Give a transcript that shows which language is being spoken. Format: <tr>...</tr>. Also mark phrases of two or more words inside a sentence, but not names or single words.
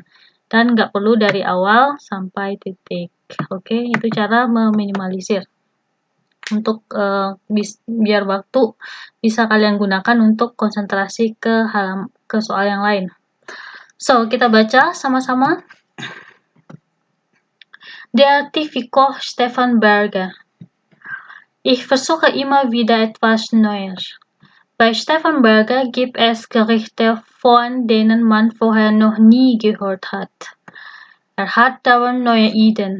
<id>Dan nggak perlu dari awal sampai titik. Oke, itu cara meminimalisir. Untuk biar waktu bisa kalian gunakan untuk konsentrasi ke soal yang lain. So, kita baca sama-sama.</id> <de>Der Artikel Stefan Berger. Ich versuche immer wieder etwas Neues. Bei Stefan Berger gibt es Gerichte, von denen man vorher noch nie gehört hat. Er hat dauernd neue Ideen.</de>